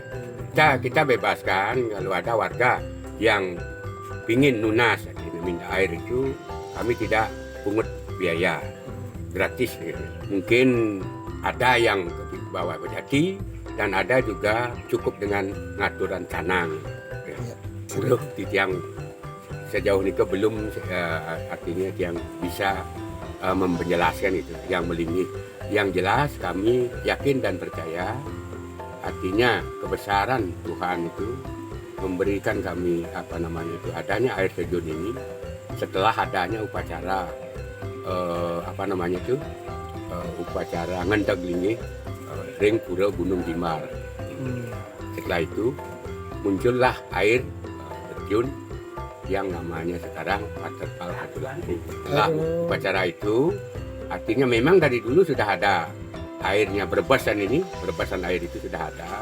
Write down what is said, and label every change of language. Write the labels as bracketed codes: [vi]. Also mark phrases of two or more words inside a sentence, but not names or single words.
[id] Kita bebaskan kalau ada warga yang ingin nunas minta air itu, kami tidak pungut biaya, gratis. Mungkin ada yang bawa pejati dan ada juga cukup dengan [ban] ngaturan canang. [id] Udah yang sejauh ini belum artinya yang bisa menjelaskan itu, yang melingih. Yang jelas kami yakin dan percaya, artinya kebesaran Tuhan itu memberikan kami adanya air terjun ini setelah adanya upacara upacara [ban] ngendeg lingih ring pura [id] Gunung Dimar. Setelah itu muncullah air terjun yang namanya sekarang Waterfall Kanto Lampu. Setelah upacara itu artinya memang dari dulu sudah ada airnya, berbasan air itu sudah ada.